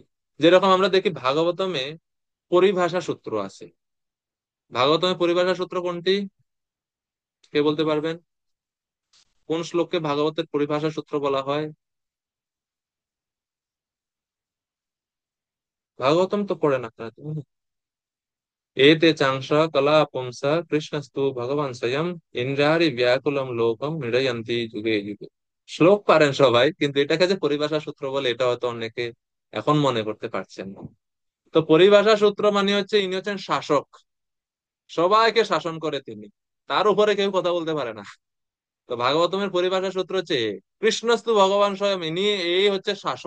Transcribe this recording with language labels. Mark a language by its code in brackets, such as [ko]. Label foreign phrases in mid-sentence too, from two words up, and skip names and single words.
[bn] যেরকম আমরা দেখি ভাগবতমে পরিভাষা সূত্র আছে। ভাগবতমে পরিভাষা সূত্র কোনটি, কে বলতে পারবেন? কোন শ্লোককে ভাগবতের পরিভাষা সূত্র বলা হয়? ভাগবতম তো পড়ে না আপনারা? [sa] एते चांशा कला पुंसा कृष्णस्तु भगवान स्वयं इंद्रारि व्याकुलम लोकम निरयन्ति যুগে যুগে। [bn] শ্লোক পারেন সবাই, কিন্তু এটাকে যে পরিভাষা সূত্র বলে এটা হয়তো অনেকে এখন মনে করতে পারছেন না। তো পরিভাষা সূত্র মানে হচ্ছে ইনি হচ্ছেন শাসক, সবাইকে শাসন করে তিনি, তার উপরে কেউ কথা বলতে পারে না। তো ভাগবতমের পরিভাষা সূত্র হচ্ছে কৃষ্ণস্তু ভগবান স্বয়ং, ইনি, এই হচ্ছে শাসন।